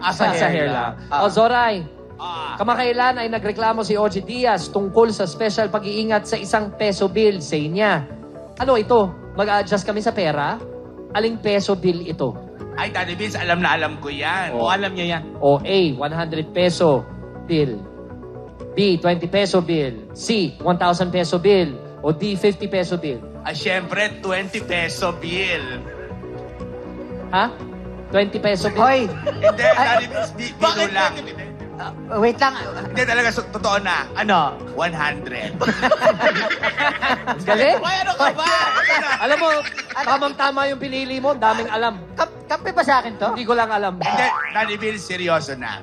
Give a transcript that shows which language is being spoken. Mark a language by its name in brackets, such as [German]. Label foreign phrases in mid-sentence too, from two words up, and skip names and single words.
[Filipino] Sa hair lang. O, Zoray, kamakailan ay nagreklamo si OG Diaz tungkol sa special pag-iingat sa isang [English] peso bill. [Filipino] Say niya, ano ito? Mag-a-adjust kami sa pera? Aling [English] peso bill [Filipino] ito? Ay, Daddy Vince, alam na alam ko yan. O, alam niya yan. O A, 100 [English] peso bill. [Filipino] B, 20 [English] peso bill. [Filipino] C, 1,000 [English] peso bill. [Filipino] O D, 50 [English] peso bill. [Filipino] Ah, syempre, 20 [English] peso bill. [Filipino] Ha? 20 [English] peso bill? [Filipino] Hoy! Hindi, Daddy Vince, biro lang. Wait lang. Hindi talaga, totoo na. Ano? 100. Galing? Ay, ano ka ba? Alam mo, tamang-tama yung pinili mo. Daming alam. Kampi ba sa akin to? Hindi ko lang alam. Hindi, Daddy Vince, seryoso na.